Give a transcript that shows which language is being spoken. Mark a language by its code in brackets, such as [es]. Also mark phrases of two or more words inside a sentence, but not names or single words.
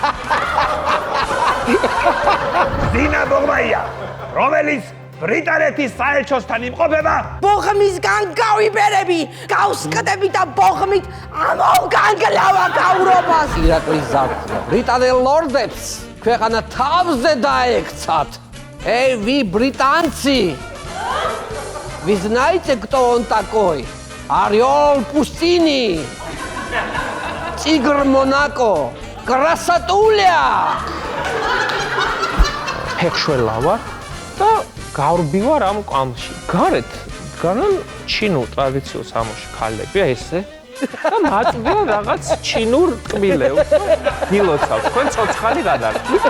[ka] ზინა ბოღმაია, რომელიც ბრიტანეთის საელჩოსთან იმყოფება, ბოღმისგან გავიბერები, გავსკდები და ბოღმით ამოვგანგლავა გავრობას. ირაკლის ზარფხულა ბრიტანელ ლორდებს ქვეყანა თავზე დაექცათ. [ru] Эй, вы британцы! Вы знаете, кто он такой? Орел пустыни, тигр Монако, красотуля! [ka] ფეხშველავა და გავრბივარ ამ კამში. გარეთ დგანან ჩინურ ტრადიციულ სამოში ქალები, ესე და მაწვდიან რაღაც ჩინურ ტკბილებს. მილოცავ, თქვენ ცოცხალი გადარჩით.